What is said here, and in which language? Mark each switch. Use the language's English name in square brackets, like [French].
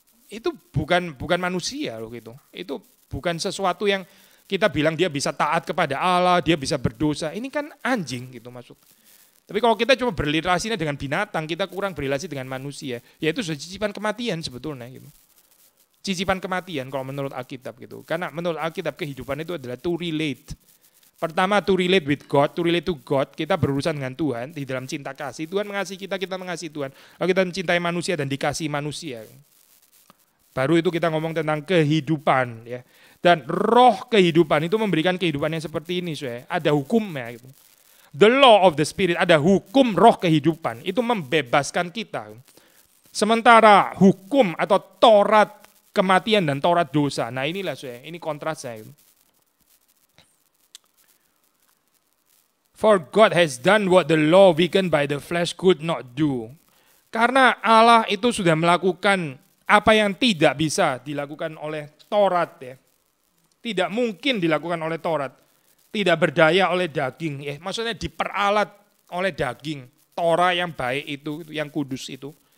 [Indonesian] Itu bukan manusia loh gitu. Itu bukan sesuatu yang kita bilang dia bisa taat kepada Allah, dia bisa berdosa. Ini kan anjing gitu maksud. Tapi kalau kita cuma berrelasinya dengan binatang, kita kurang berrelasi dengan manusia. Ya itu sudah cicipan kematian sebetulnya gitu. Cicipan kematian kalau menurut Alkitab gitu. Karena menurut Alkitab kehidupan itu adalah [English] to relate. [Indonesian] Pertama [English] to relate with God, to relate to God. [Indonesian] Kita berurusan dengan Tuhan di dalam cinta kasih. Tuhan mengasihi kita mengasihi Tuhan. Lalu kita mencintai manusia dan dikasihi manusia. Baru itu kita ngomong tentang kehidupan ya. Dan roh kehidupan itu memberikan kehidupan yang seperti ini, saudara. Ada hukumnya gitu. [English] The law of the spirit, [Indonesian] ada hukum roh kehidupan. Itu membebaskan kita. Sementara hukum atau Taurat kematian dan Taurat dosa. Nah inilah saudara, ini kontrasnya. [English] For God has done what the law weakened by the flesh could not do. [Indonesian] Karena Allah itu sudah melakukan apa yang tidak bisa dilakukan oleh Taurat ya. Tidak mungkin dilakukan oleh Taurat. Tidak berdaya oleh daging. Ya, maksudnya diperalat oleh daging. Torah yang baik itu, yang kudus itu.